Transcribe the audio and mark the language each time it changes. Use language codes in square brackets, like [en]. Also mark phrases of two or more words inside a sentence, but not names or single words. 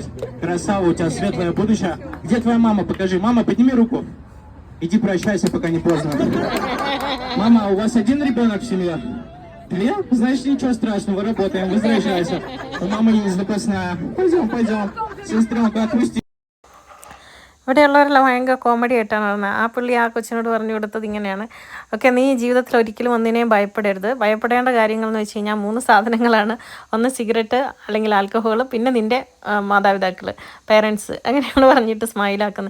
[ru] Красава, у тебя светлое будущее. Где твоя мама? Покажи. Мама, подними руку. Иди прощайся, пока не поздно. Мама, а у вас один ребенок в семье? 2? Значит, ничего страшного, работаем, возвращайся. У мамы есть запасная. Пойдем. Сестренка, отпусти. [ml] ഇവിടെയുള്ളവരെല്ലാം ഭയങ്കര കോമഡി ആയിട്ടാണ് പറഞ്ഞത്. ആ പുള്ളി ആ കൊച്ചിനോട് പറഞ്ഞു കൊടുത്തത് ഇങ്ങനെയാണ്: ഓക്കെ, നീ ജീവിതത്തിൽ ഒരിക്കലും ഒന്നിനെയും ഭയപ്പെടരുത്. ഭയപ്പെടേണ്ട കാര്യങ്ങൾ എന്ന് വെച്ച് കഴിഞ്ഞാൽ 3 സാധനങ്ങളാണ്. ഒന്ന് സിഗരറ്റ് അല്ലെങ്കിൽ ആൽക്കഹോൾ, പിന്നെ നിൻ്റെ മാതാപിതാക്കൾ, പേരൻസ്, അങ്ങനെയാണ് പറഞ്ഞിട്ട് സ്മൈലാക്കുന്നത്.